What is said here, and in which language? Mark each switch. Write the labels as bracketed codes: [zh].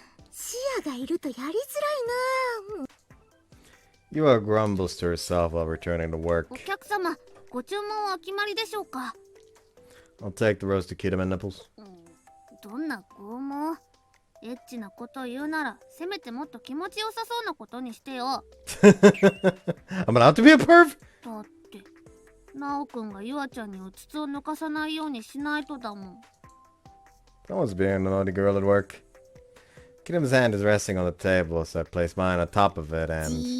[ja] シアがいるとやりづらいな。 [en] Yua grumbles to herself while returning to work. [ja] お客様、ご注文はお決まりでしょうか？ [en] I'll take the roasted Kirame nipples. [ja] どんな拷問？エッチなこと言うならせめてもっと気持ちよさそうなことにしてよ。 [en] I'm allowed to be a perv? [ja] だってナオくんがユアちゃんにうつつを抜かさないようにしないとだもん。 [en] Someone's being a naughty girl at work. Kirame's hand is resting on the table, so I place mine on top of it and...